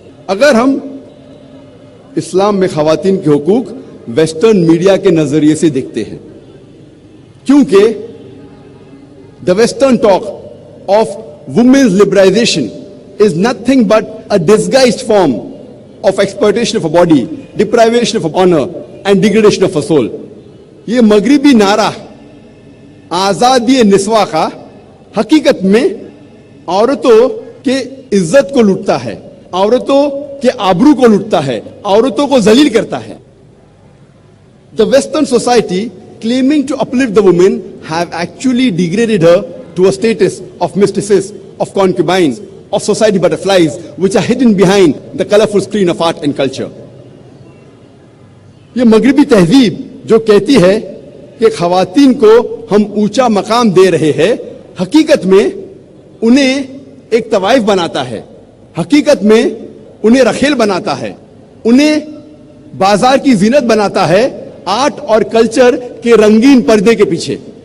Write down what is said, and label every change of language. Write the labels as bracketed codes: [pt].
[hi] अगर हम इस्लाम में ख़वातीन के हुकूक वेस्टर्न मीडिया के नज़रिए से देखते हैं, क्योंकि [en] The western talk of women's liberalisation is nothing but a disguised form of exploitation of a body, deprivation of honour and degradation of a soul. [hi] ये मगरिबी नारा आज़ादी निस्वा का हकीकत में औरतों के इज्जत को लूटता है, औरतों के आबरू को लूटता है, औरतों को जलील करता है। [en] The Western society claiming to uplift the woman have actually degraded her to a status of mistresses, of concubines, of society butterflies, which are hidden behind the colorful screen of art and culture. [hi] ये मगरिबी तहजीब जो कहती है कि ख़वातीन को हम ऊंचा मकाम दे रहे हैं, हकीकत में उन्हें एक तवाइफ बनाता है, हकीकत में उन्हें रखेल बनाता है, उन्हें बाजार की जीनत बनाता है आर्ट और कल्चर के रंगीन पर्दे के पीछे।